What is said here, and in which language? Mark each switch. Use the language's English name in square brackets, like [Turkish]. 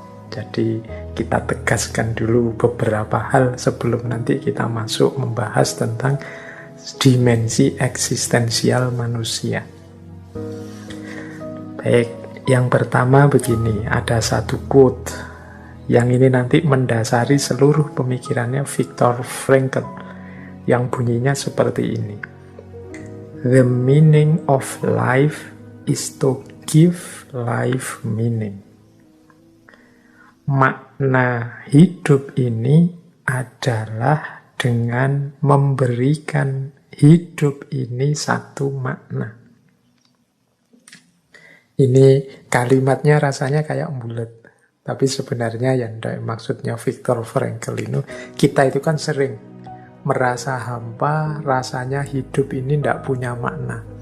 [Indonesian] Jadi kita tegaskan dulu beberapa hal sebelum nanti kita masuk membahas tentang dimensi eksistensial manusia. Baik, yang pertama begini, ada satu quote yang ini nanti mendasari seluruh pemikirannya Viktor Frankl yang bunyinya seperti ini. [English] The meaning of life is to give life meaning. [Indonesian] Makna hidup ini adalah dengan memberikan hidup ini satu makna. Ini kalimatnya rasanya kayak bulat, tapi sebenarnya yang maksudnya Viktor Frankl ini, kita itu kan sering merasa hampa, rasanya hidup ini tidak punya makna.